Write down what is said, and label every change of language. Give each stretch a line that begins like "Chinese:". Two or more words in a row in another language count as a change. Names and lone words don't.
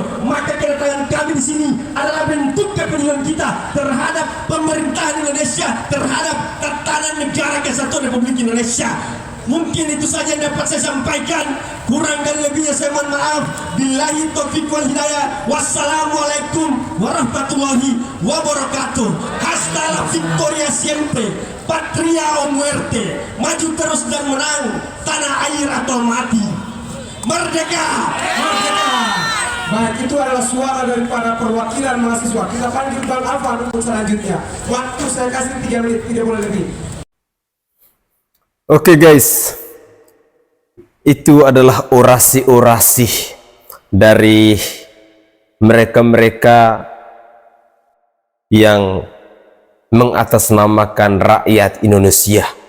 Indonesian: Maka kedatangan kami di sini adalah bentuk kepedulian kita terhadap pemerintahan Indonesia, terhadap tatanan negara Kesatuan Republik Indonesia. Mungkin itu saja yang dapat saya sampaikan. Kurang dan lebihnya saya mohon maaf.
Arabic: بالله التوفيق والهداية. والسلام عليكم ورحمة الله وبركاته.
Spanish: Hasta la victoria siempre. Patria o muerte.
Indonesian: Maju terus dan menang. Tanah atau mati. Merdeka! Merdeka! Baik, itu adalah suara daripada perwakilan mahasiswa. Kita panggil Bang Afan untuk selanjutnya. Waktu saya kasih 3 menit, tidak boleh lebih. Oke guys, itu adalah orasi-orasi dari mereka-mereka yang mengatasnamakan rakyat Indonesia.